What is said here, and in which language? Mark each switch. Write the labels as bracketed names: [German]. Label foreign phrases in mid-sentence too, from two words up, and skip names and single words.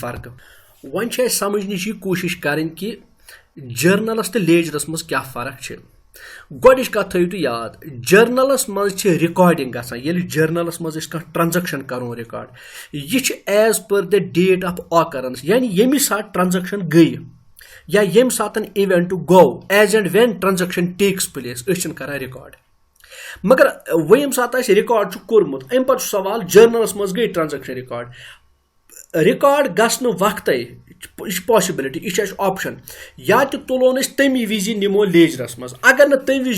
[Kashmiri] فرقہٕ وۄنۍ چھِ اَسہِ سمجھنٕچ یہِ کوٗشش کرٕنۍ کہِ جٔرنلس تہٕ لیجرس منٛز کیاہ فرق چھِ گۄڈٕنِچ کتھ تھٲیِو تُہۍ یاد جٔرنلس منٛز چھِ رِکاڈِنٛگ گژھان ییٚلہِ جٔرنلس منٛز أسۍ کانٛہہ ٹرانزیکشن کرو رِکاڈ یہِ چھِ [English] as per the date of occurrence [Kashmiri] یعنی ییٚمہِ ساتہٕ ٹرانزیکشن گٔیہِ یا ییٚمہِ ساتہٕ اِوینٹ گوٚو [English] as and when transaction takes place [Kashmiri] أسۍ چھِنہٕ کران رِکاڈ مگر وۄنۍ ییٚمہِ ساتہٕ اَسہِ رِکاڈ چھُ کوٚرمُت اَمہِ پتہٕ چھُ سوال جٔرنلس منٛز گٔے ٹرانزیکشن رِکاڈ گژھنہٕ وقتٕے یہِ چھِ پاسبلٹی یہِ چھِ اَسہِ آپشن یا تہِ تُلون أسۍ تَمی وِزِ نِمو لیجرس منٛز اگر نہٕ تَمہِ وِزِ